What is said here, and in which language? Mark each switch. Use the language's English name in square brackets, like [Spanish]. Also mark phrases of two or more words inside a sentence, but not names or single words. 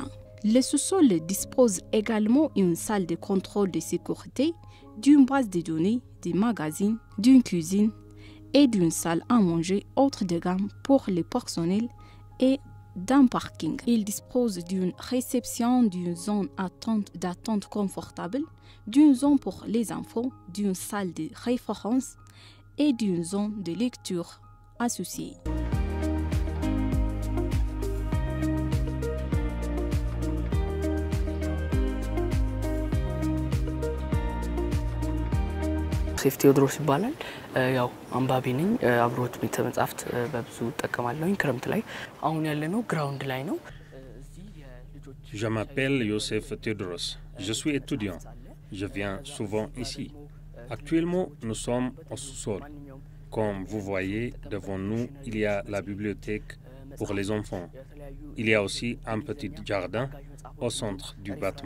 [French] Le sous-sol dispose également d'une salle de contrôle de sécurité, d'une base de données, des magazines, d'une cuisine et d'une salle à manger haute de gamme pour le personnel et d'un parking. Il dispose d'une réception, d'une zone d'attente confortable, d'une zone pour les enfants, d'une salle de référence et d'une zone de lecture associée. [Amharic] ዮሴፍ ቴዎድሮስ ይባላል። ያው አንባቢ ነኝ። አብሮት ቤተ መጻሕፍት በብዙ ተጠቀማለሁኝ። ክረምት ላይ አሁን ያለነው ግራውንድ ላይ ነው። [French] Je m'appelle Youssef Théodros. Je suis étudiant. Je viens souvent ici. Actuellement, nous sommes au sous-sol. Comme vous voyez devant nous, il y a la bibliothèque pour les enfants. Il y a aussi un petit jardin au centre du bâtiment.